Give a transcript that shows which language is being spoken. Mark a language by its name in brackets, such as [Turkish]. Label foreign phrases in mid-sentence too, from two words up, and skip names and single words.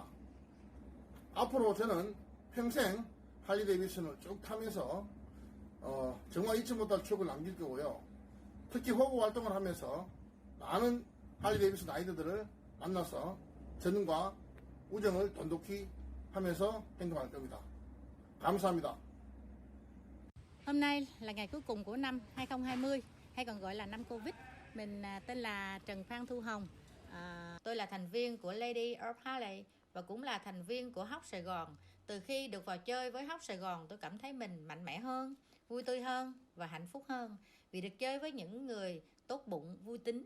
[Korean] 앞으로 저는 평생 할리 데이비슨을 쭉 타면서 정말 잊지 못할 추억을 남길 거고요. 특히 호구 활동을 하면서 많은 할리 데이비슨 아이들을 만나서 전과 우정을 돈독히 하면서 행동할 겁니다. 감사합니다. [Vietnamese] Hôm nay là ngày cuối cùng của năm 2020, hay còn gọi là năm Covid. Mình tên là Trần Phan Thu Hồng. Tôi là thành viên của Lady of Harley và cũng là thành viên của HOG Sài Gòn. Từ khi được vào chơi với HOG Sài Gòn, tôi cảm thấy mình mạnh mẽ hơn, vui tươi hơn và hạnh phúc hơn vì được chơi với những người tốt bụng, vui tính.